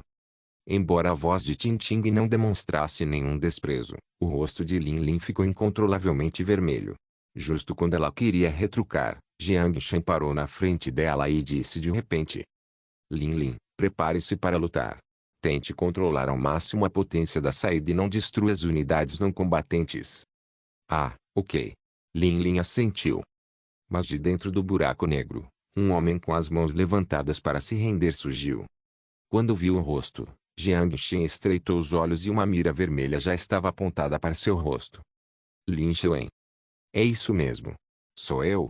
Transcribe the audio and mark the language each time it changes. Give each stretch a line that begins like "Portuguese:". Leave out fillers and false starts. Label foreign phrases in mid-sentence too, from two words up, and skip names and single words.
Portuguese: Embora a voz de Ting não demonstrasse nenhum desprezo, o rosto de Lin Lin ficou incontrolavelmente vermelho. Justo quando ela queria retrucar, Jiangxin parou na frente dela e disse de repente. Lin Lin, prepare-se para lutar. Tente controlar ao máximo a potência da saída e não destrua as unidades não combatentes. Ah, ok. Lin Lin assentiu. Mas de dentro do buraco negro, um homem com as mãos levantadas para se render surgiu. Quando viu o rosto, Jiangxin estreitou os olhos e uma mira vermelha já estava apontada para seu rosto. Lin Shaowen. É isso mesmo. Sou eu?